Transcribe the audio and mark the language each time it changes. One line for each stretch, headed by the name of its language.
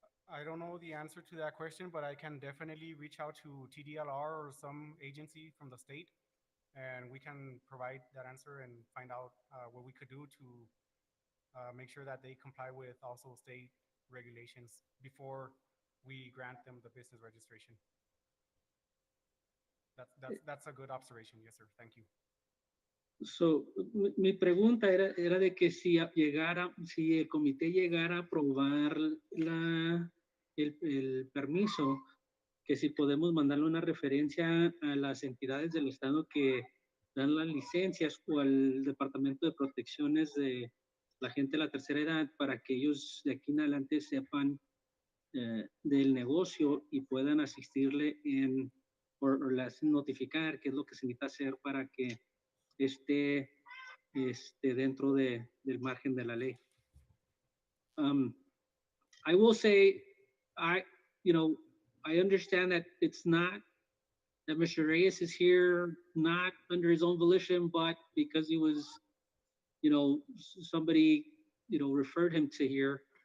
English: I don't know the answer to that question, but I can definitely reach out to TDLR or some agency from the state, and we can provide that answer and find out what we could do to make sure that they comply with also state regulations before we grant them the business registration. That's a good observation. Yes, sir. Thank you.
Spanish: So, mi pregunta era de que si el comité llegara a aprobar el permiso, que si podemos mandarle una referencia a las entidades del estado que dan las licencias o al Departamento de Protecciones de la gente de la tercera edad, para que ellos de aquí en adelante sepan del negocio y puedan asistirle o las notificar qué es lo que se necesita hacer para que esté dentro del margen de la ley.
English: I will say, I understand that it's not, that Mr. Reyes is here not under his own volition, but because he was, somebody, referred him to here.